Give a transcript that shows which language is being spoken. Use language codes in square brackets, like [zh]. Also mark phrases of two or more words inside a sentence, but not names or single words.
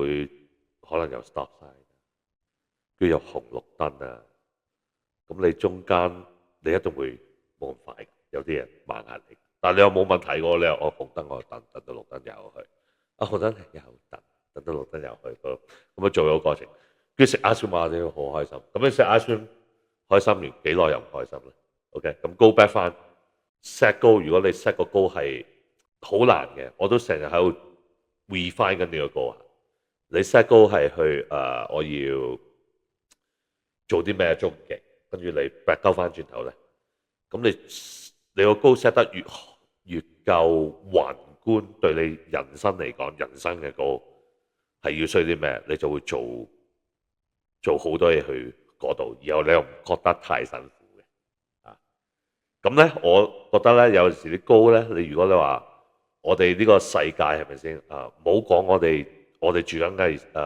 [yue] 會可能又 stop 晒，跟住有紅綠燈啊，咁你中間你一定會冇咁快，有啲人慢下你，但係你又冇問題喎，你又紅燈我等到綠燈又去，紅燈又等到綠燈又去，咁啊做咗個過程，跟住食 [en] ice cream [yue] 你好開心，咁你食 [en] ice cream [yue] 開心完幾耐又唔開心咧 ？OK， 咁 [en] go back [yue] 翻 [en] set goal， [yue] 如果你 set 個 goal 係好難嘅，我都成日喺度 refine 緊呢個 goal 啊。你 [en] set goal [yue] 係去我要做啲咩終極，跟住你 back 鳩翻轉頭咧，咁你個 [en] goal set [yue] 得越夠宏觀，對你人生嚟講，人生嘅 goal 係要需要啲咩，你就會做好多嘢去嗰度，然後你又唔覺得太辛苦嘅咁咧，我覺得咧有時啲 goal 咧，你如果你話我哋呢個世界係咪先唔好講我哋住緊嘅